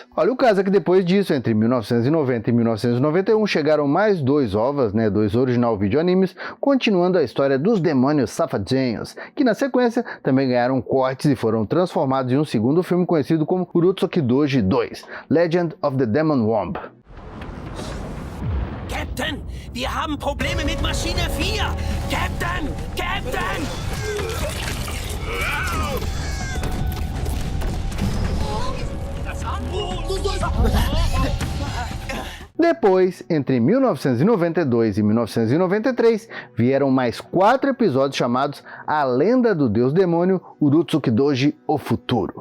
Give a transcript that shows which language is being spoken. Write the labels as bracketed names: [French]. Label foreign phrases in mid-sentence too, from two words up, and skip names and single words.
[Portuguese] Olha, o caso é que depois disso, entre 1990 e 1991, chegaram mais 2 OVAs, 2 [English] original videoanimes, [Portuguese] continuando a história dos demônios safadinhos, que na sequência também ganharam cortes e foram transformados em um segundo filme conhecido como Urotsukidoji 2, Legend of the Demon Womb. [German] Captain, wir haben Probleme mit Maschine 4! Captain! Captain! [Portuguese] Depois, entre 1992 e 1993, vieram mais 4 episódios chamados A Lenda do Deus Demônio Urotsukidoji O Futuro.